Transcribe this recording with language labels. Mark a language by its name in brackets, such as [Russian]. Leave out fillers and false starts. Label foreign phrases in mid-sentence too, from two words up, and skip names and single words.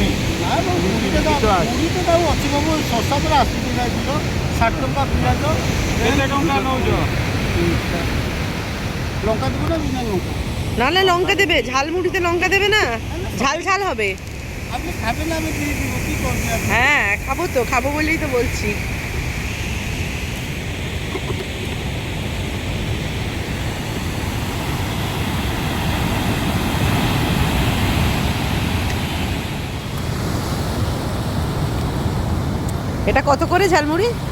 [Odia] ପୁରୀରେ ତାକୁ ଅଛି ବାବୁ, ଶସ୍ତା ପୁରା ଆସୁଛି 60 ଟଙ୍କା ପିଆଜ। କେତେ ଟଙ୍କା ନେଉଛ? ଲଙ୍କା ଦେବ ନା ବିନା ଲଙ୍କା? [Bangla] নাহলে লঙ্কা দেবে, ঝালমুড়িতে লঙ্কা দেবে না, ঝাল ঝাল হবে। আপনি খাবেন না, আমি দিয়ে দিব, কী করবেন আপনি? হ্যাঁ খাবো তো, খাবো বলেই তো বলছি। এটা কত করে ঝালমুড়ি?